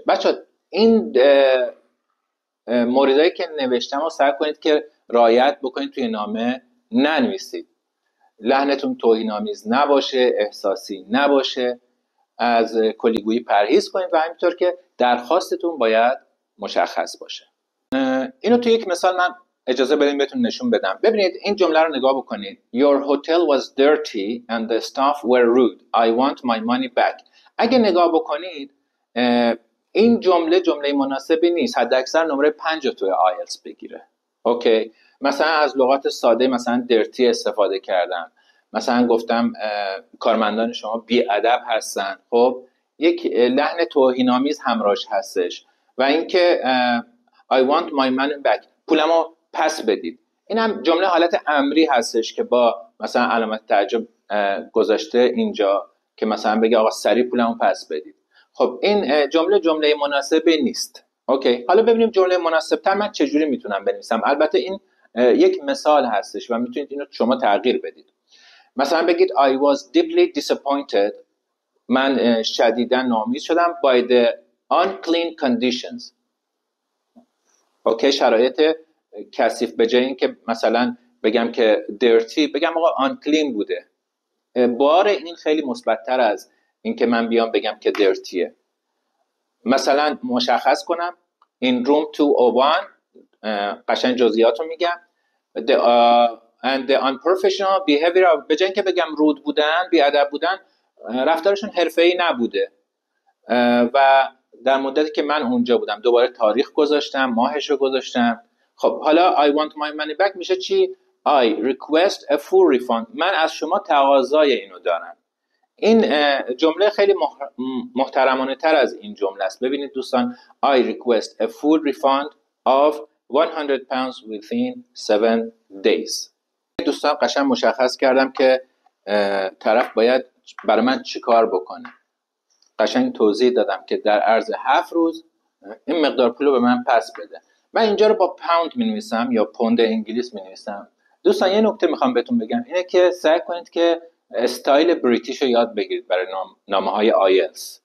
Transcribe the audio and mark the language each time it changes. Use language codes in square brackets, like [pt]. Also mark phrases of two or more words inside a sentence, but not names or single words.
[fa] بچه این موردهایی که نوشتم رو سعی کنید که رعایت بکنید، توی نامه ننویسید. لحنتون توهین‌آمیز نباشه، احساسی نباشه، از کلیگویی پرهیز کنید و همینطور که درخواستتون باید مشخص باشه. اینو تو یک مثال من اجازه بدین بهتون نشون بدم. ببینید این جمله رو نگاه بکنید. [en] Your hotel was dirty and the staff were rude. I want my money back. [fa] اگه نگاه بکنید این جمله مناسبی نیست. حد اکثر نمره 5 توی آیلتس بگیره. اوکی، مثلا از لغات ساده مثلا dirty استفاده کردم، مثلا گفتم کارمندان شما بی‌ادب هستن. خب یک لحن توهین‌آمیز همراهش هستش. و اینکه [en] I want my money back، [fa] پولمو پس بدید. این هم جمله حالت امری هستش که با مثلا علامت تعجب گذاشته اینجا که مثلا بگه آقا سریع پولمو پس بدید. خب این جمله مناسبی نیست. اوکی، حالا ببینیم جمله مناسب‌تر من چجوری میتونم بنویسم. البته این یک مثال هستش و میتونید اینو شما تغییر بدید. مثلا بگید [en] I was deeply disappointed، [fa] من شدیداً ناامید شدم [en] by the unclean conditions. [fa] اوکی، شرایط کثیف، به جای اینکه مثلا بگم که dirty بگم آقا unclean بوده. بار این خیلی مثبت‌تر از اینکه من بیام بگم که dirtyه. مثلا مشخص کنم [en] in room 201، [fa] قشنگ جزئیات رو میگم. [en] and the unprofessional behavior، [fa] به جای اینکه بگم رود بودن، بی‌ادب بودن، رفتارشون حرفه‌ای نبوده. و در مدتی که من اونجا بودم دوباره تاریخ گذاشتم، ماهش رو گذاشتم. خب حالا [en] I want my money back [fa] میشه چی؟ [en] I request a full refund، [fa] من از شما تقاضای اینو دارم. این جمله خیلی محترمانه تر از این جمله است. ببینید دوستان [en] I request a full refund of 100 pounds within 7 days. [fa] دوستان قشنگ مشخص کردم که طرف باید برای من چیکار بکنه. قشنگ توضیح دادم که در عرض 7 روز این مقدار پول رو به من پس بده. من اینجا رو با پوند می نویسم یا پوند انگلیس می نویسم. دوستان یه نکته میخوام بهتون بگم، اینه که سعی کنید که [en] style British [fa] رو یاد بگیرید برای نامه های آیلتس.